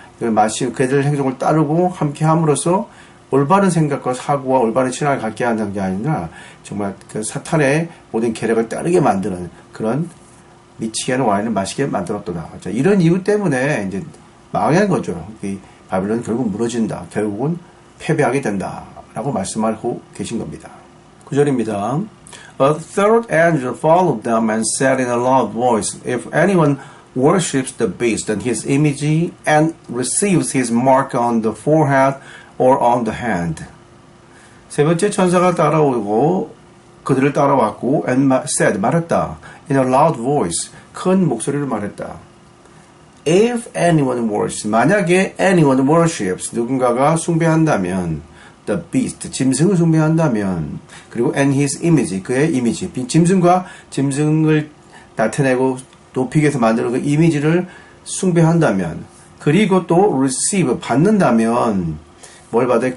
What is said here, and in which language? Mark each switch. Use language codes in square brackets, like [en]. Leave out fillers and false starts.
[ko] 이걸 마시고 그들 행동을 따르고 함께 함으로써 올바른 생각과 사고와 올바른 신앙을 갖게 하는 게 아니라 정말 그 사탄의 모든 계략을 따르게 만드는 그런 미치게 하는 와인을 마시게 만들었더라. 자, 이런 이유 때문에 이제 망한 거죠. 이 바빌론은 결국 무너진다. 결국은 패배하게 된다. 라고 말씀하고 계신 겁니다. 9절입니다. [en] A third angel followed them and said in a loud voice, If anyone worships the beast and his image and receives his mark on the forehead or on the hand. [ko] 세 번째 천사가 따라오고 그들을 따라왔고 [en] and said, [ko] 말했다. [en] In a loud voice, [ko] 큰 목소리로 말했다. [en] If anyone worships, [ko] 만약에 [en] anyone worships, [ko] 누군가가 숭배한다면, [en] the beast, [ko] 짐승을 숭배한다면, 그리고 [en] and his image, [ko] 그의 이미지, 짐승과 짐승을 나타내고 높이기 위해서 만드는 그 이미지를 숭배한다면, 그리고 또 receive, 받는다면, 뭘 받아?